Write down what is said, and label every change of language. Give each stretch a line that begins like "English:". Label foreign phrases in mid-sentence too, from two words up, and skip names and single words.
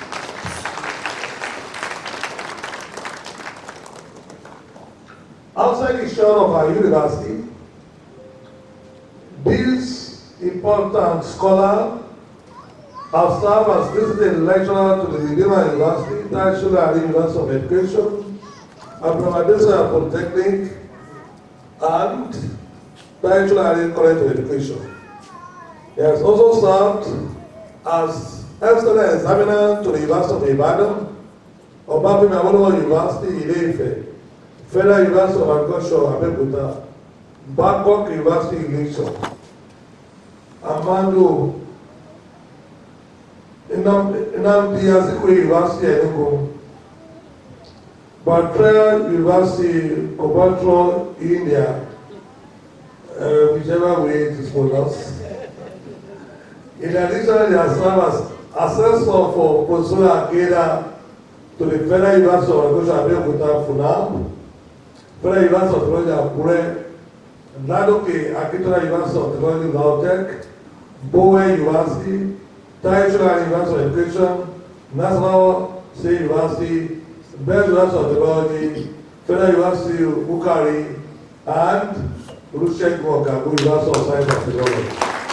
English: Outside the shore of our university, this important scholar has served as visiting lecturer to the Redeemer University, National University of Education, and from Adesola Polytechnic, and National College of Education. He has also served as external examiner to the University of Ibadan, Abiola University, Ile-Ife, Federal University of Agriculture, Abeokuta, Babcock University, Ilesha, Amando, Nnamdi Azikiwe University, Enugu, Batra University, Kobatro, India, whichever way it is pronounced. In addition, he has served as assessor for Professor Akeda to the Federal University of Agriculture, Abeokuta, Funab, Federal University of Technology, Akure, Ladoke Akitola University of Technology, Lautech, Bowen University, National University of Education, National State University, Best University of Technology, Federal University of Bukari, and Olusegun Okagbue University of Science and Technology.